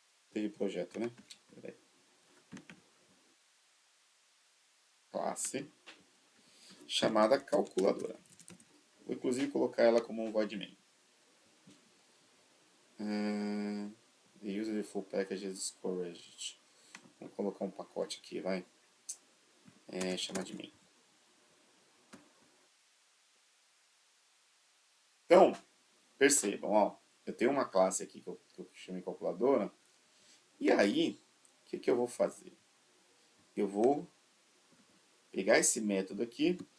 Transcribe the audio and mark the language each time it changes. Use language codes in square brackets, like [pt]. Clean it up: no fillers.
[pt] Teve projeto, né? Peraí. Classe chamada calculadora. Vou inclusive colocar ela como um void main. [en] The user default package is discouraged. [pt] Vamos colocar um pacote aqui, vai. Chamar de main. Então, percebam, ó. Eu tenho uma classe aqui que eu chamei calculadora. E aí, o que eu vou fazer? Eu vou pegar esse método aqui.